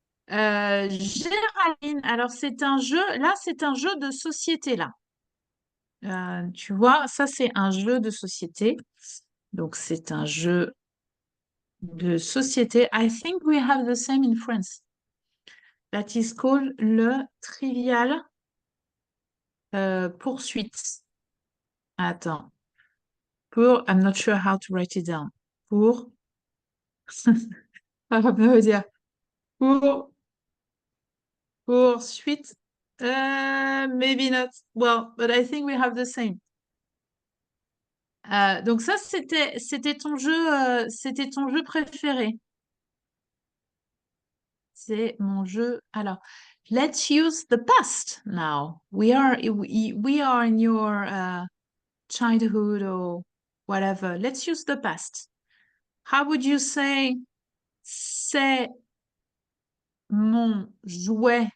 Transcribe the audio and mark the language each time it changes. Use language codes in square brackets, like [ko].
[fr] Géraldine, alors c'est un jeu, là c'est un jeu de société là. Tu vois, ça c'est un jeu de société. Donc c'est un jeu de société. [en] I think we have the same in France. That is called le trivial poursuite. [fr] Attends. [en] Pour, I'm not sure how to write it down. Pour, [fr] ça va me dire. [en] Pour, poursuite. Maybe not. Well, but I think we have the same. [fr] Donc ça, c'était ton jeu préféré. C'est mon jeu. [en] Alors, let's use the past now. We are in your childhood or whatever. Let's use the past. How would you say [fr] c'est mon jouet?